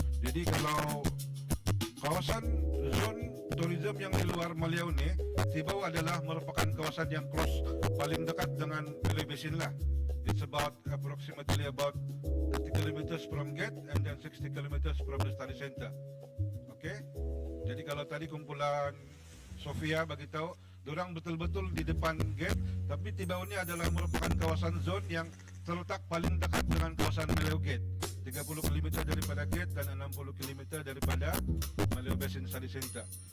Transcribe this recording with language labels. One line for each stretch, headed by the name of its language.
Malay: Jadi kalau kawasan zon tourism yang di luar Maliau ni, Tibau adalah merupakan kawasan yang close, paling dekat dengan Maliau Basin lah.
English: It's about approximately about 30 kilometers from gate and then 60 kilometers from the study center. Okay?
Malay: Jadi kalau tadi kumpulan Sofia bagi tahu, dorang betul-betul di depan gate, tapi Tibau ini adalah merupakan kawasan zon yang terletak paling dekat dengan kawasan Maliau Gate. 30 km daripada gate dan 60 km daripada Maliau Basin Study Center.